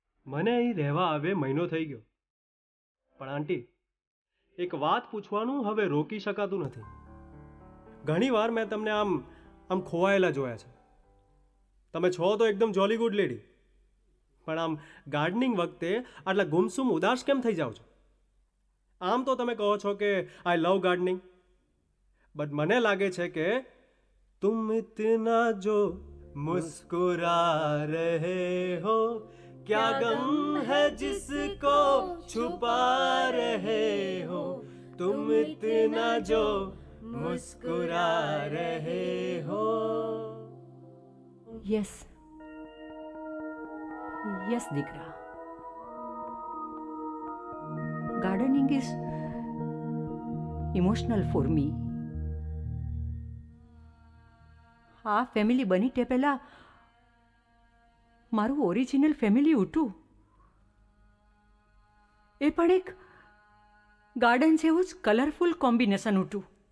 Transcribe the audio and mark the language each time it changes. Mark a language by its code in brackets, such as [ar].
[gu] મને અહીં રહેવા આવે મહિનો થઈ ગયો, પણ આંટી એક વાત પૂછવાનું હવે રોકી શકાતું નથી। ઘણી વાર મેં તમને આમ ખોવાયેલા જોયા છે। તમે છો તો એકદમ [en] jolly good lady, [gu] પણ આમ ગાર્ડનિંગ વખતે આટલા ગુમસુમ ઉદાસ કેમ થઈ જાઓ છો? આમ તો તમે કહો છો કે [en] I love gardening, [gu] બટ મને લાગે છે કે [hi] तुम इतना जो मुस्कुरा रहे हो, क्या गम है जिसको छुपा रहे हो, तुम इतना जो मुस्कुरा रहे हो। [en] Yes yes દીકરા, gardening is emotional for me. [gu] આ ફેમિલી બની તે પહેલાં મારું ઓરિજિનલ ફેમિલી હતું, એ પણ એક ગાર્ડન જેવું જ કલરફુલ કોમ્બિનેશન હતું।